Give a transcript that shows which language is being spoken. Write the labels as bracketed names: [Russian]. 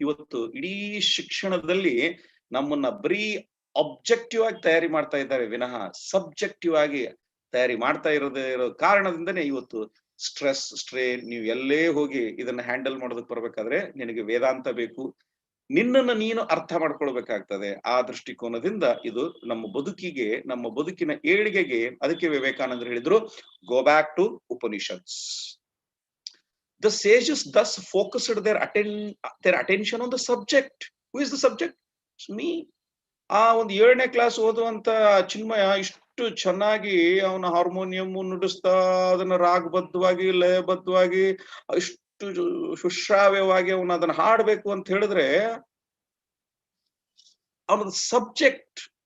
[Kannada] ಇವತ್ತು ಇಡೀ ಶಿಕ್ಷಣದಲ್ಲಿ ನಮ್ಮನ್ನ ಬರೀ ಆಬ್ಜೆಕ್ಟಿವ್ ಆಗಿ ತಯಾರಿ ಮಾಡ್ತಾ ಇದ್ದಾರೆ ವಿನಃ ಸಬ್ಜೆಕ್ಟಿವ್ ಆಗಿ ತಯಾರಿ ಮಾಡ್ತಾ ಇರೋ ಕಾರಣದಿಂದನೇ ಇವತ್ತು ಸ್ಟ್ರೆಸ್, ಸ್ಟ್ರೇನ್. ನೀವು ಎಲ್ಲೇ ಹೋಗಿ ಇದನ್ನ ಹ್ಯಾಂಡಲ್ ಮಾಡೋದಕ್ಕೆ ಬರ್ಬೇಕಾದ್ರೆ ನಿನಗೆ ವೇದಾಂತ ಬೇಕು, ನಿನ್ನನ್ನು ನೀನು ಅರ್ಥ ಮಾಡ್ಕೊಳ್ಬೇಕಾಗ್ತದೆ. ಆ ದೃಷ್ಟಿಕೋನದಿಂದ ಇದು ನಮ್ಮ ಬದುಕಿಗೆ, ನಮ್ಮ ಬದುಕಿನ ಏಳಿಗೆಗೆ, ಅದಕ್ಕೆ ವಿವೇಕಾನಂದರು ಹೇಳಿದ್ರು, [English] Go back to Upanishads. The sages thus focused their attention on the subject. Who is the subject? It's me. [Kannada] ಆ ಒಂದು 7ನೇ ಕ್ಲಾಸ್ ಓದುವಂತ ಚಿನ್ಮಯ ಇಷ್ಟು ಚೆನ್ನಾಗಿ ಅವನ ಹಾರ್ಮೋನಿಯಂ ನುಡಿಸ್ತಾ ಅದನ್ನ ರಾಗಬದ್ಧವಾಗಿ, ಲಯಬದ್ಧವಾಗಿ, ಇಷ್ಟು ಸುಶ್ರಾವ್ಯವಾಗಿ ಅವನು ಅದನ್ನ ಹಾಡ್ಬೇಕು ಅಂತ ಹೇಳಿದ್ರೆ ಅವನದು ಸಬ್ಜೆಕ್ಟ್.